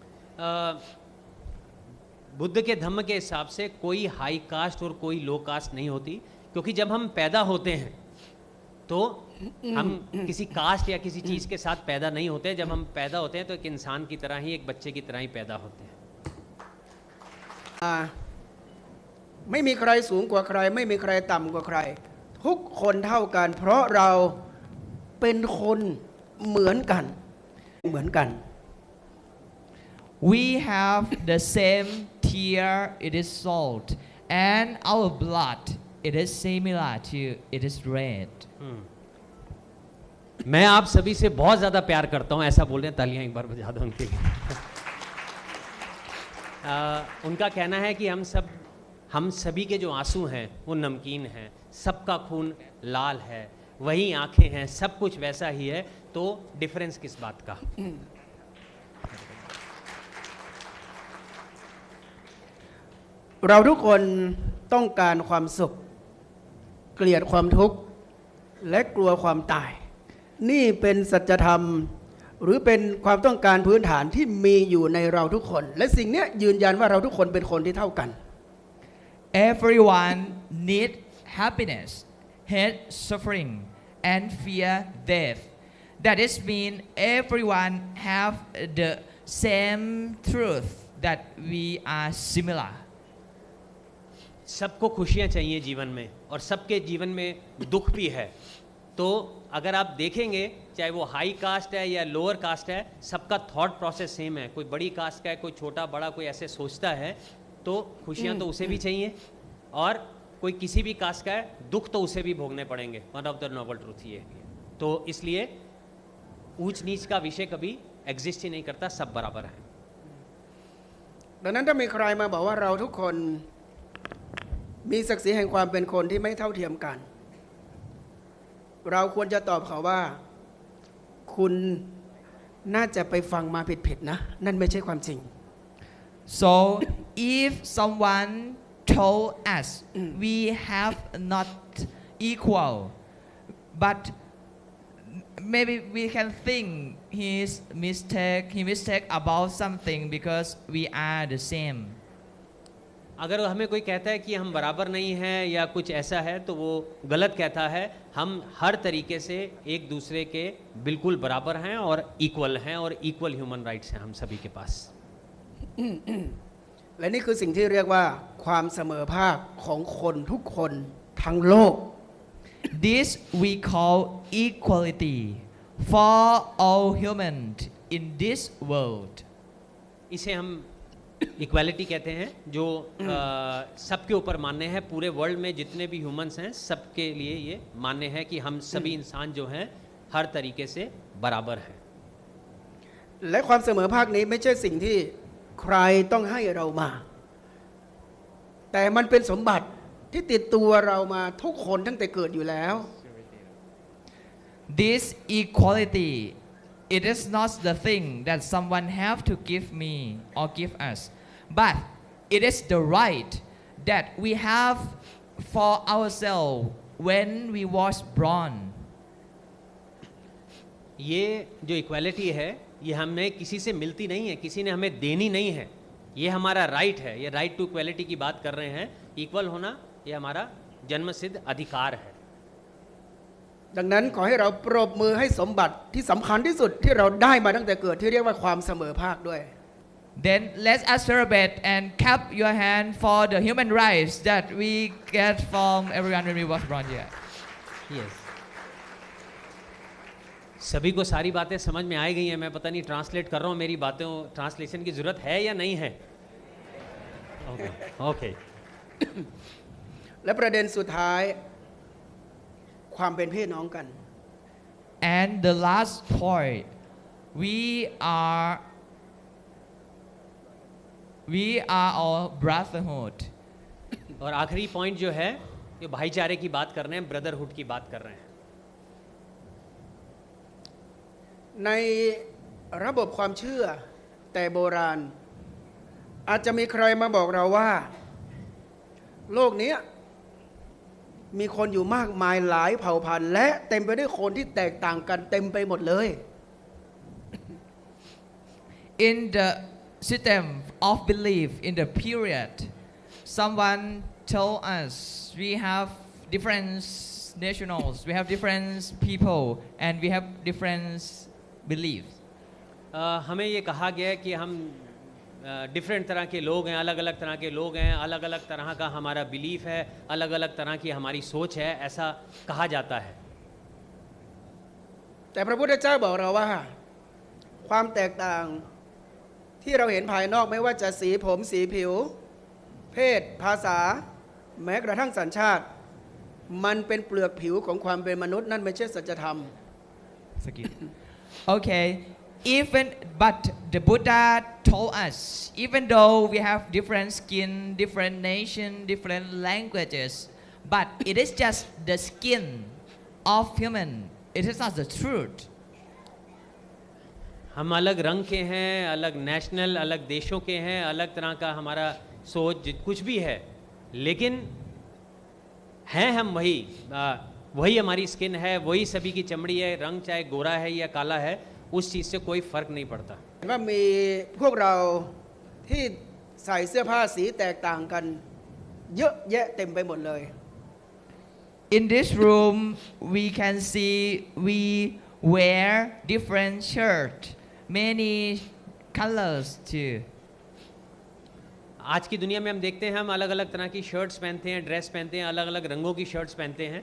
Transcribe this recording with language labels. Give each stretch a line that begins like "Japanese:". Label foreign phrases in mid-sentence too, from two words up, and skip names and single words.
Hindi: बुद्ध के धम्म के हिसाब से कोई
English: high caste
Hindi: और कोई
English: low caste
Hindi: नहीं होती, क्योंकि जब हम पैदा होते हैं तो हम किसी कास्ट या किसी चीज़ के साथ पैदा नहीं होते. जब हम पैदा होते हैं तो एक इंसान की तरह ही, एक बच्चे की तरह ही पैदा होते हैं.
Thai: ไม่มีใครสูงกว่าใครไม่มีใครต่ำกว่าใคร ทุกคนเท่ากันเพราะเราเป็นคนเหมือนกัน
English: We have the same tear, it is salt, and our blood, it is similar to, it is red.
Hindi: मैं आप सभी से बहुत ज़्यादा प्यार करता हूँ, ऐसा बोल रहे हैं, तालियां एक बार बजा दो उनके लिए। उनका कहना है कि हम सभी के जो आंसू हैं वो नमकीन हैं, सबका खून लाल है, वही आंखें हैं, सब कुछ वैसा ही है, तो डिफरेंस किस बात का?
Thai: เราทุกคนต้องการความสุขเกลียดความทุกข์และกลัวความตายนี่เป็นสัจธรรมหรือเป็นความต้องการพื้นฐานที่มีอยู่ในเราทุกคนและสิ่งนี้ยืนยันว่าเราทุกคนเป็นคนที่เท่ากัน
English: Everyone need happiness, hate suffering, and fear death. That is mean everyone have the same truth that we are similar.
Hindi: सबको खुशियाँ चाहिए जीवन में और सबके जीवन में दुख भी है, तो अगर आप देखेंगे चाहे वो
English: high caste
Hindi: है या
English: lower caste
Hindi: है, सबका
English: thought process same
Hindi: है। कोई बड़ी कास्ट का है, कोई छोटा बड़ा कोई ऐसे सोचता है, तो खुशियाँ तो उसे भी चाहिए, और कोई किसी भी कास्ट का है, दुख तो उसे भी भोगने पड़ेंगे।
English: one of the noble truth
Hindi: ये है। तो इसलिए ऊंच नीच का विषय कभी एग्जिस्ट ही नहीं करता, सब बराबर हैं।
Thai: ดังนั้นถ้ามีใครมาบอกว่าเราทุกคนมีศักดิ์ศรีแห่งความเป็นคนที่ไม่เท่าเทียมกันเราควรจะตอบเขาว่าคุณน่าจะไปฟังมาผิดๆนะนั่นไม่ใช่ความจริง
English: So if someone told us we have not equal, but maybe we can think he mistake about something because we are the same.
Hindi: अगर हमें कोई कहता है कि हम बराबर नहीं हैं या कुछ ऐसा है, तो वो गलत कहता है। हम हर तरीके से एक दूसरे के बिल्कुल बराबर हैं और इक्वल हैं, और
English: equal human rights
Hindi: हैं हम सभी के पास।
Thai: และนี่คือสิ่งที่เรียกว่าความเสมอภาคของคนทุกคนทั้งโลก
English: This we call equality for all humans in this world.
Hindi: इसे हम इक्वालिटी कहते हैं, जो सबके ऊपर मान्य है। पूरे वर्ल्ड में जितने भी ह्यूमंस हैं सबके लिए ये मान्य है कि हम सभी इंसान जो हैं हर तरीके से बराबर हैं।
Thai: และความเสมอภาคนี้ไม่ใช่สิ่งที่ใครต้องให้เรามาแต่มันเป็นสมบัติที่ติดตัวเรามาทุกคนตั้งแต่เกิดอยู่แล้ว
English: This equality, it is not the thing that someone have to give me or give us, but it is the right that we have for ourselves when we was born.
Hindi: ये जो इक्वालिटी है ये हमें किसी से मिलती नहीं है, किसी ने हमें देनी नहीं है, ये हमारा राइट है। ये
English: right to equality
Hindi: की बात कर रहे हैं। इक्वल होना ये हमारा जन्मसिद्ध अधिकार है।
Thai: ดังนั้นขอให้เราปรบมือให้สมบัติที่สำคัญที่สุดที่เราได้มาตั้งแต่เกิดที่เรียกว่าความเสมอภาคด้วย
English: Then let's us celebrate and clap your hand for the human rights that we get from everyone when we was born here. Yes.
Hindi: सभी को सारी बातें समझ में आ गई हैं। मैं पता नहीं ट्रांसलेट कर रहा हूँ, मेरी बातों ट्रांसलेशन की ज़रूरत है या नहीं है? ओके
Thai: และประเด็นสุดท้ายความเป็นพี่น้องกัน
English: And the last point, we are all brotherhood.
Hindi: और आखिरी पॉइंट जो है ये भाईचारे की बात कर रहे हैं, ब्रदरहुड की बात कर रहे हैं।
Thai: ในระบบความเชื่อแต่โบราณอาจจะมีใครมาบอกเราว่าโลกนี้มีคนอยู่มากมายหลายเผ่าพันธุ์และเต็มไปด้วยคนที่แตกต่างกันเต็มไปหมดเลย
English: In the system of belief in the period, someone told us we have different nationals, we have different people, and we have different beliefs.
Hindi: हमें ये कहा गया कि हम डिफरेंट तरह के लोग हैं, अलग अलग तरह के लोग हैं, अलग अलग तरह का हमारा बिलीफ है, अलग अलग तरह की हमारी सोच है, ऐसा कहा जाता है।
Thai: แต่พระพุทธเจ้าบอกเราว่าความแตกต่างที่เราเห็นภายนอกไม่ว่าจะสีผมสีผิวเพศภาษาแม้กระทั่งสัญชาติมันเป็นเปลือกผิวของความเป็นมนุษย์นั่นไม่ใช่สัจธรรม
English: Okay, but the Buddha told us, even though we have different skin, different nation, different languages, but it is just the skin of human. It is not the truth.
Hindi: हम अलग रंग के हैं, अलग नेशनल, अलग देशों के हैं, अलग तरह का हमारा सोच कुछ भी है, लेकिन हैं हम वही हमारी स्किन है, वही सभी की चमड़ी है, रंग चाहे गोरा है या काला है, उस चीज़ से कोई फ़र्क नहीं पड़ता।
Thai: ว่ามีพวกเราที่ใส่เสื้อผ้าสีแตกต่างกันเยอะแยะเต็มไปหมดเลย
English: In this room, we can see we wear different shirts, many colors too.
Hindi: आज की दुनिया में हम देखते हैं, हम अलग अलग तरह की शर्ट्स पहनते हैं, ड्रेस पहनते हैं, अलग अलग रंगों की शर्ट्स पहनते हैं।